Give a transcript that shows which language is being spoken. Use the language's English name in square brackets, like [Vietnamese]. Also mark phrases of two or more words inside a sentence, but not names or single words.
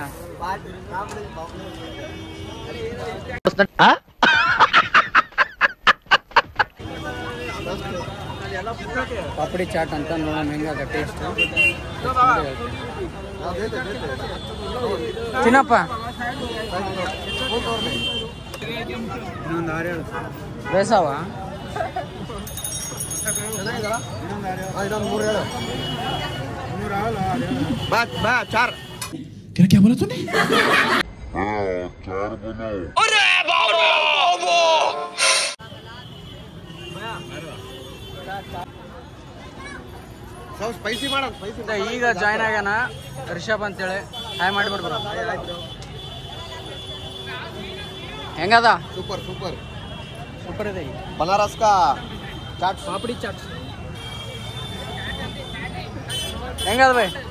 [Kannada] ಪಾಪಡಿ ಚಾಟ್ ಅಂತ ನೋಡೋಣ ಹೆಂಗಾಗ ಟೇಸ್ಟ್. ತಿನ್ನಪ್ಪ. ಬೇಸಾವ [Hindi] चार क्या बोला तूने? [Kannada] ಈಗ ಜಾಯ್ನ್ ಆಗ್ಯಾನ ರಿಷಬ್ ಅಂತೇಳಿ. ಹಾಯ್ ಮಾಡಿಬಿಡ್ಬರ. ಹೆಂಗದ? ಸೂಪರ್ ಸೂಪರ್ ಸೂಪರ್ ಇದೆ. [Hindi] बनारस का चाट, [Kannada] ಪಾಪಡಿ ಚಾಟ್ ಹೆಂಗದ ಬೈ?